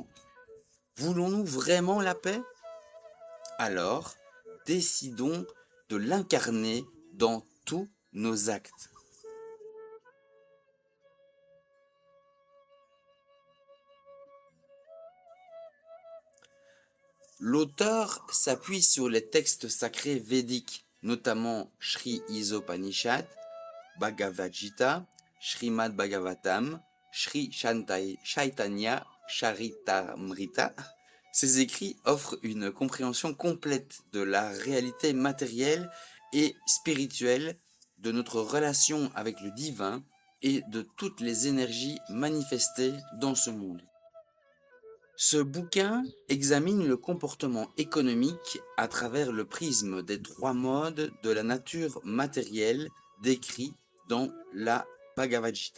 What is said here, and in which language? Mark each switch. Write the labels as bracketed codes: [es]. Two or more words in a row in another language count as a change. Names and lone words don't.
[fr] Voulons-nous vraiment la paix? Alors, décidons de l'incarner dans tous nos actes. L'auteur s'appuie sur les textes sacrés védiques, notamment Sri Isopanishad, Bhagavad Gita, Srimad Bhagavatam, Sri Chaitanya Charitamrita. Ces écrits offrent une compréhension complète de la réalité matérielle et spirituelle de notre relation avec le divin et de toutes les énergies manifestées dans ce monde. Ce bouquin examine le comportement économique à travers le prisme des trois modes de la nature matérielle décrits dans la Bhagavad Gita.